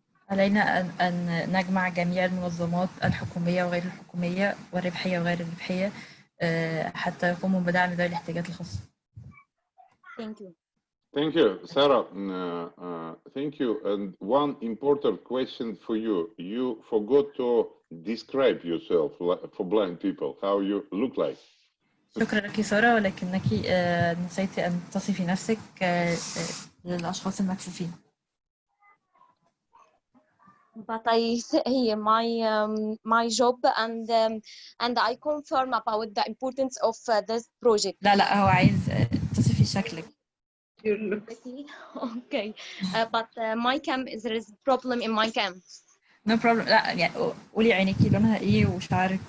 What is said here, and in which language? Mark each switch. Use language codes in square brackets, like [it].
[ar] علينا أن نجمع جميع المنظمات الحكومية وغير الحكومية والربحية وغير الربحية حتى يقوموا بدعم ذوي الاحتياجات الخاصة. [en] Thank you. Thank you, Sarah. Thank you. And one important question for you. You forgot to describe yourself for blind people, how you look like. [ar] شكرا لك سارة ولكنك نسيت أن تصفي نفسك للأشخاص المكفوفين. [en] But I say my job and I confirm about the importance of this project. [ar] لا هو عايز تصفي شكلك. [en] Okay, but my cam there is problem in my cam. No problem. [ar] لا يعني قولي عينيكي لونها إيه وشعرك.